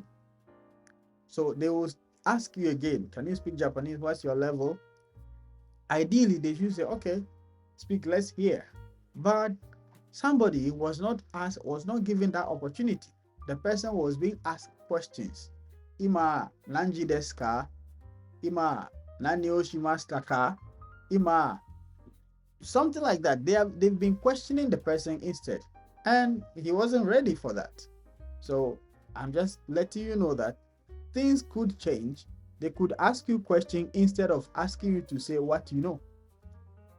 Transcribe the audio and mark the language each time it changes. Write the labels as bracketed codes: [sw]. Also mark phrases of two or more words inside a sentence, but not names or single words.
[en] So they will ask you again, can you speak Japanese? What's your level? Ideally, they should say, okay, speak, let's hear. But somebody was not given that opportunity. The person was being asked questions. [ja] 今何時ですか? 今何をしましたか? [en] Ima something like that. They've been questioning the person instead, and he wasn't ready for that. So I'm just letting you know that things could change. They could ask you questions instead of asking you to say what you know.